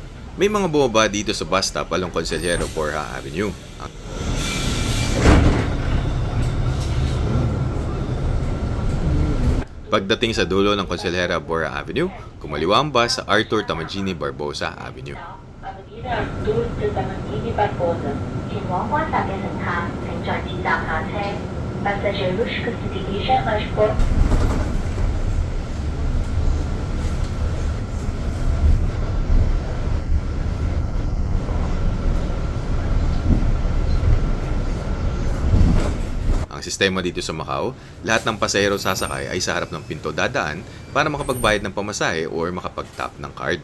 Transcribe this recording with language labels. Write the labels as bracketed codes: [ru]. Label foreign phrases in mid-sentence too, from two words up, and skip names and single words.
[tl] May mga bumaba dito sa bus stop along Consejero Borja Avenue. Pagdating sa dulo ng Consejero Borja Avenue, kumaliwa ang bus sa Arthur Tamagini Barbosa Avenue. Avenida Artur de Tamanini Barbosa. [yue] 前往觀站嘅乘客請在此站下車。 [pt] Passageiros que se dirigem às portas. [tl] Ang sistema dito sa Macau, lahat ng pasahero sasakay ay sa harap ng pinto dadaan para makapagbayad ng pamasahe or makapag-tap ng card.